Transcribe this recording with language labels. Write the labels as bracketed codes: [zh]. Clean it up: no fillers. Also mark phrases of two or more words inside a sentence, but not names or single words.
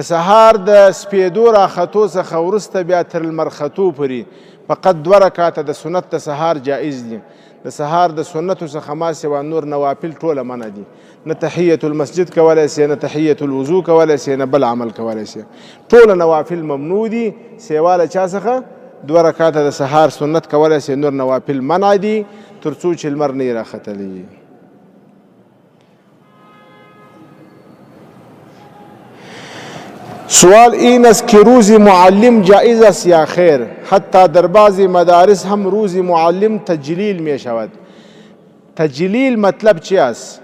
[ps] سهار د سپېدو راختو څخه وروسته بیا تر لمر ختو پورې فقط 2 رکعته د سنت د سهار جایز دي د سهار د سنتو څخه ما سوا نور نوافل ټوله منع دي نه تحیت المسجد کولی سي نه تحیت الوضو کولی سي نه بل عمل کولی سي ټوله نوافل ممنوع دي سوا له چا څخه 2 رکعته د سهار سنت کولی سي نور نوافل منع دي تر څو چې لمر نه یې راختلی. [fa] سوال این است که روز معلم جایز است یا خیر؟ حتی در بعضی مدارس هم روز معلم تجلیل می شود. تجلیل مطلب چی است؟